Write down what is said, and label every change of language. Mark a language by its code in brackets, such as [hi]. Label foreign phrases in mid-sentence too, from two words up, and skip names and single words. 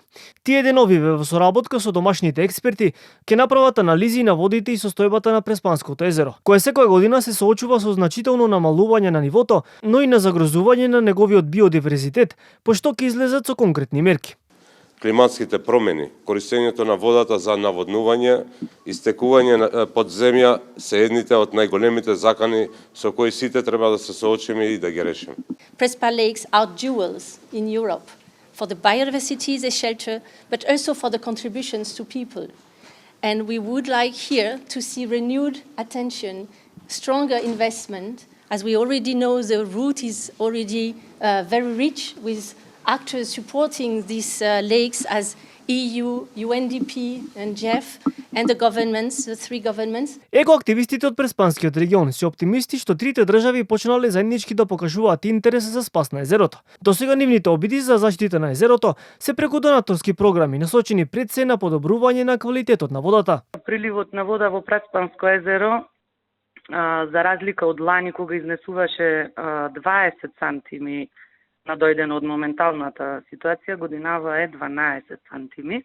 [mk] Тие деновиве во соработка со домашните експерти ќе направат анализи на водите и состојбата на Преспанското езеро, кое секоја година се соочува со значително намалување на нивото, но и на загрозување на неговиот биодиверзитет, пошто ќе излезат со конкретни мерки. Климатските промени, користењето на водата за наводнување, истекување под земја се едните од најголемите закани со кои сите треба да се соочиме и да ги решиме. [en] Prespa lakes are jewels in Europe for the biodiversity they shelter, but also for the contributions to people. And we would like here to see renewed attention, stronger investment, as we already know the route is already very rich with actors supporting these lakes as EU, UNDP and GEF and the governments, the three governments. [mk] Екоактивистите од Преспанскиот регион се оптимисти што трите држави почнале заеднички да покажуваат интерес за спас на езерото. Досега нивните обиди за заштита на езерото се преку донаторски програми насочени пред се на подобрување на квалитетот на водата. Приливот на вода во Преспанско езеро, за разлика од лани кога изнесуваше 20 сантими надојдено од моменталната ситуација, годинава е 12 сантими.